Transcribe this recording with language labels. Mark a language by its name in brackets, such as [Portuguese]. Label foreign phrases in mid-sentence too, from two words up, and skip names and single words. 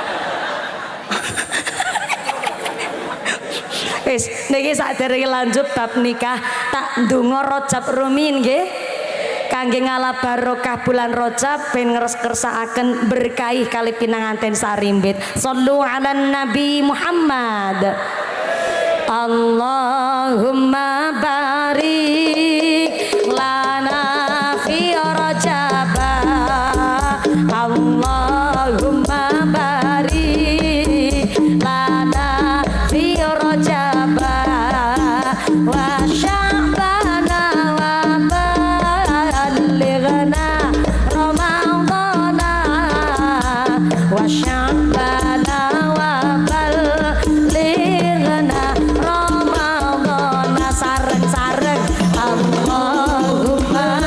[Javanese] Wis niki saderenge lanjut bab nikah tak ndonga Rajab rumiyin nggih kangge ngalah barokah bulan Rajab ben ngres-kersakaken berkahi kali pinanganten sarimbit. [Arabic] صلوا على النبي محمد. اللهم بارك لنا في رجب. اللهم بارك لنا في رجب وشعبان وبلغنا رمضان وشعبان وبلغنا رمضان sareng-sareng اللهم